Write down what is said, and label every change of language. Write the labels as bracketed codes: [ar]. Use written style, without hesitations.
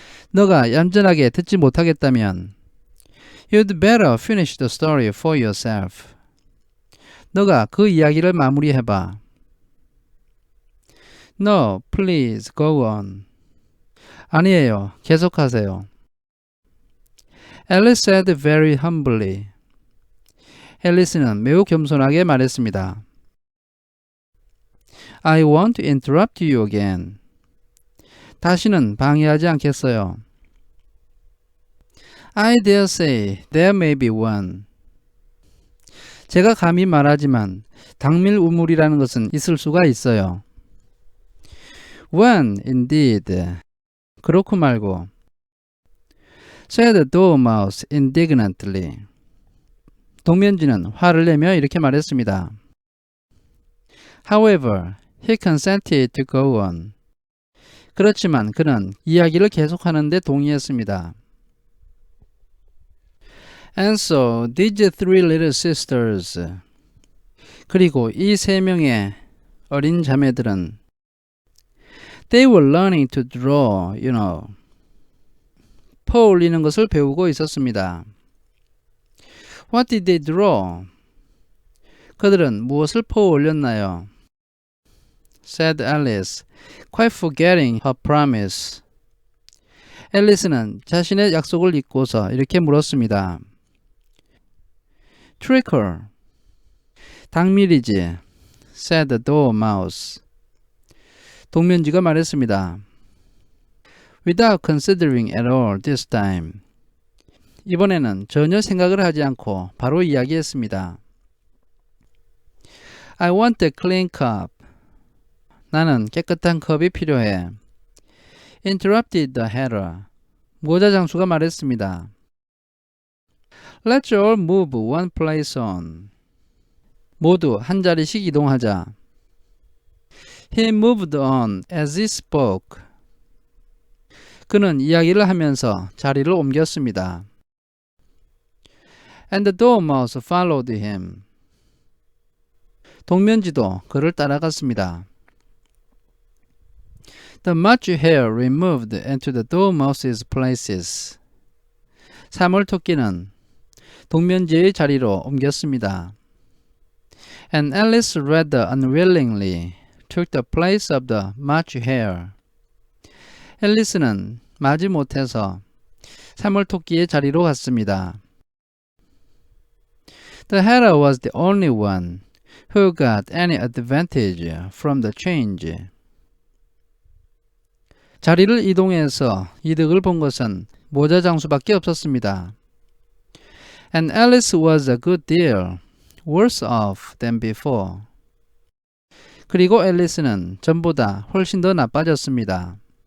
[ko] 너가 얌전하게 듣지 못하겠다면 [en] You'd better finish the story for yourself. [ko] 너가 그 이야기를 마무리해봐. [en] No, please go on. [ko] 아니에요. 계속하세요. [en] Alice said very humbly. [ko] 앨리스는 매우 겸손하게 말했습니다. [en] I won't interrupt you again. [ko] 다시는 방해하지 않겠어요. [en] I dare say there may be one. [ko] 제가 감히 말하지만 당밀 우물이라는 것은 있을 수가 있어요. [en] One, indeed. [ko] 그렇고 말고. [en] said the dormouse indignantly. [ko] 동면지는 화를 내며 이렇게 말했습니다. [en] However, he consented to go on. [ko] 그렇지만 그는 이야기를 계속하는 데 동의했습니다. [en] And so, these three little sisters. [ko] 그리고 이 세 명의 어린 자매들은 [en] They were learning to draw, you know. [ko] 퍼 올리는 것을 배우고 있었습니다. [en] What did they draw? [ko] 그들은 무엇을 퍼 올렸나요? [en] said Alice, quite forgetting her promise. [ko] 앨리스는 자신의 약속을 잊고서 이렇게 물었습니다. [en] Trickle. [ko] 당밀이지. [en] said the dormouse. [ko] 동면지가 말했습니다. [en] Without considering at all this time. [ko] 이번에는 전혀 생각을 하지 않고 바로 이야기했습니다. [en] I want a clean cup. [ko] 나는 깨끗한 컵이 필요해. [en] Interrupted the hatter. [ko] 모자 장수가 말했습니다. [en] Let's all move one place on. [ko] 모두 한 자리씩 이동하자. [en] He moved on as he spoke. [ko] 그는 이야기를 하면서 자리를 옮겼습니다. [en] And the dormouse followed him. [ko] 동면지도 그를 따라갔습니다. [en] The March hare removed into the dormouse's places. [ko] 사물토끼는 동면지의 자리로 옮겼습니다. [en] And Alice rather unwillingly took the place of the March hare. [ko] 앨리스는 마지못해서 사물토끼의 자리로 갔습니다. [en] The hatter was the only one who got any advantage from the change. [ko] 자리를 이동해서 이득을 본 것은 모자 장수밖에 없었습니다. [en] And Alice was a good deal worse off than before. [ko] 그리고 앨리스는 전보다 훨씬 더 나빠졌습니다.